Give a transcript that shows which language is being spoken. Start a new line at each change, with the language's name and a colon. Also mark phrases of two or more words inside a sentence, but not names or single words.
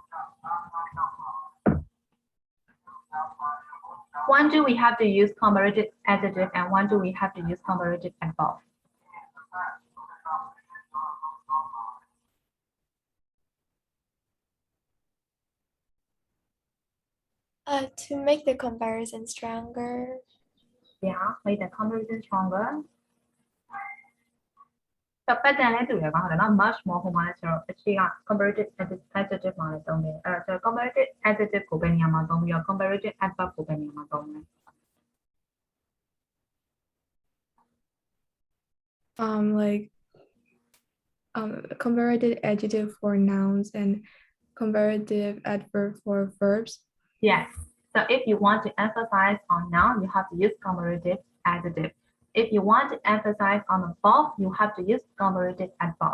English: When do we have to use comparative adjective and when do we have to use comparative adverb? To make the comparison stronger. Yeah, make the comparison stronger.
Burmese: တပတ်တန်လည်းတူတယ်ပါဟုတ်တယ်နော်
English: much more
Burmese: ဟိုမှာလည်းကျွန်တော်အခြေက
English: comparative adjective
Burmese: မှာလည်းသုံးတယ်အဲ့တော့
English: comparative adjective
Burmese: ကိုပဲနေရာမှာသုံးပြီးတော့
English: comparative adverb
Burmese: ကိုပဲနေရာမှာသုံးတယ်
English: like comparative adjective for nouns and comparative adverb for verbs. Yes. So if you want to emphasize on noun, you have to use comparative adjective. If you want to emphasize on the verb, you have to use comparative adverb.